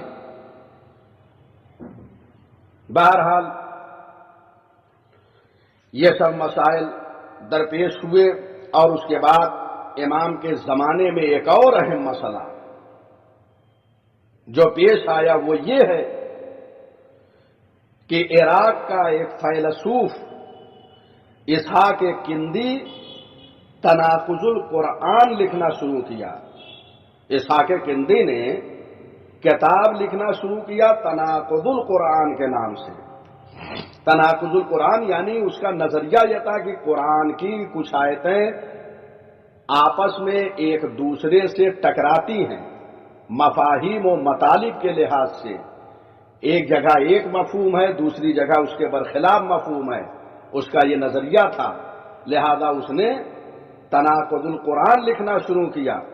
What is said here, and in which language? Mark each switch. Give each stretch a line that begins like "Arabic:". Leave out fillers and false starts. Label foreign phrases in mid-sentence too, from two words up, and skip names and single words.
Urdu: بہرحال یہ سب مسائل درپیش ہوئے، اور اس کے بعد امام کے زمانے میں ایک اور اہم مسئلہ جو پیش آیا وہ یہ ہے کہ عراق کا ایک فیلسوف اسحاق کندی تناقض القرآن لکھنا شروع کیا۔ اسحاق کندی نے کتاب لکھنا شروع کیا تناقض القرآن کے نام سے۔ تناقض القرآن یعنی اس کا نظریہ یہ تھا کہ قرآن کی کچھ آیتیں آپس میں ایک دوسرے سے ٹکراتی ہیں مفاہیم و مطالب کے لحاظ سے، ایک جگہ ایک مفہوم ہے، دوسری جگہ اس کے برخلاف مفہوم ہے، اس کا یہ نظریہ تھا، لہذا اس نے تناقض القرآن لکھنا شروع کیا۔